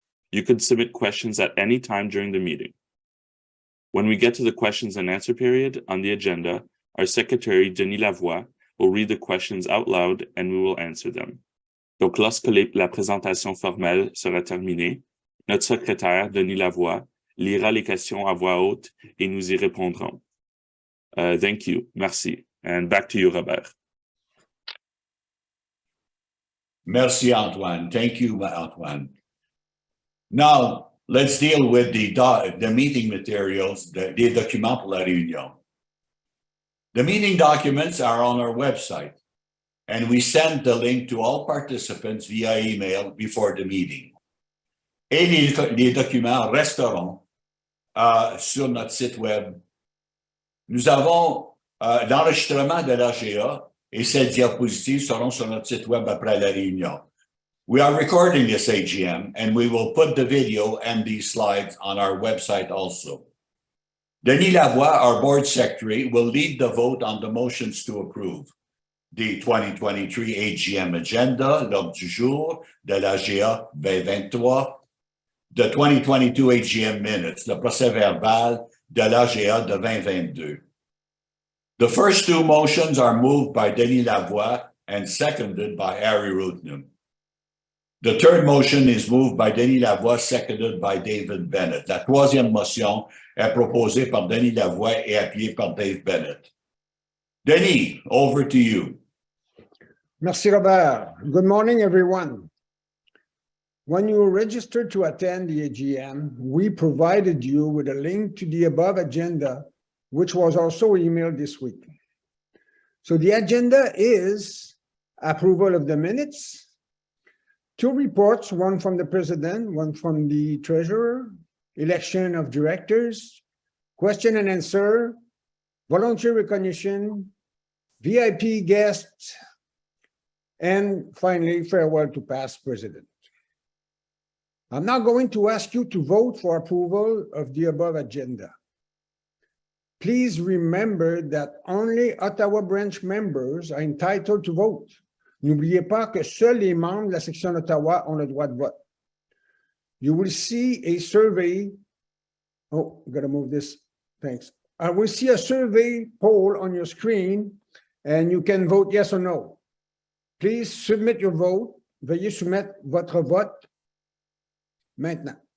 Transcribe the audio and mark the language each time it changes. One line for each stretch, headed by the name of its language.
English: You could submit questions at any time during the meeting. When we get to the questions and answer period on the agenda, our secretary, Denis Lavoie, will read the questions out loud and we will answer them.
French: Donc, lorsque la présentation formelle sera terminée, notre secrétaire, Denis Lavoie, lira les questions à voix haute et nous y répondrons.
English: Thank you.
French: Merci.
English: And back to you, Robert.
French: Merci, Antoine.
English: Thank you, Antoine. Now, let's deal with the meeting materials,
French: des documents pour la réunion.
English: The meeting documents are on our website, and we send the link to all participants via email before the meeting.
French: Et les documents resteront sur notre site web. Nous avons l'enregistrement de l'AGA et ces diapositives seront sur notre site web après la réunion.
English: We are recording this AGM, and we will put the video and these slides on our website also. Denis Lavoie, our board secretary, will lead the vote on the motions to approve the 2023 AGM agenda,
French: l'ordre du jour de l'AGA 2023,
English: the 2022 AGM minutes,
French: le procès verbal de l'AGA de 2022.
English: The first two motions are moved by Denis Lavoie and seconded by Harry Rootnam. The third motion is moved by Denis Lavoie, seconded by David Bennett.
French: La troisième motion est proposée par Denis Lavoie et appuyée par Dave Bennett.
English: Denis, over to you.
French: Merci, Robert.
English: Good morning, everyone. When you registered to attend the AGM, we provided you with a link to the above agenda, which was also emailed this week. So the agenda is approval of the minutes, two reports, one from the president, one from the treasurer, election of directors, question and answer, volunteer recognition, VIP guests, and finally, farewell to past president. I'm now going to ask you to vote for approval of the above agenda. Please remember that only Ottawa Branch members are entitled to vote.
French: N'oubliez pas que seuls les membres de la section d'Ottawa ont le droit de vote.
English: You will see a survey. Oh, gotta move this. Thanks. I will see a survey poll on your screen, and you can vote yes or no. Please submit your vote.
French: Veuillez soumettre votre vote maintenant.